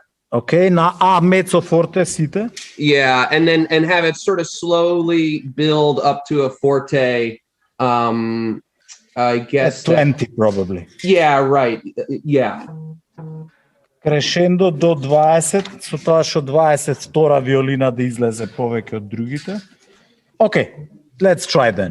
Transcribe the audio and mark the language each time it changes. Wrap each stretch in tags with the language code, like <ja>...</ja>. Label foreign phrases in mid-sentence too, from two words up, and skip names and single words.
<mk>Okay, na A</mk> <it>mezzo forte</it> <mk>siete.</mk> <en>Yeah, and have it sort of slowly build up to a forte. I guess at 20 probably. Yeah, right. Yeah.</en> <mk>Crescendo do 20, so тоа што 22 violina да излезе повеќе од другите.</mk> <en>Okay, let's try then.</en>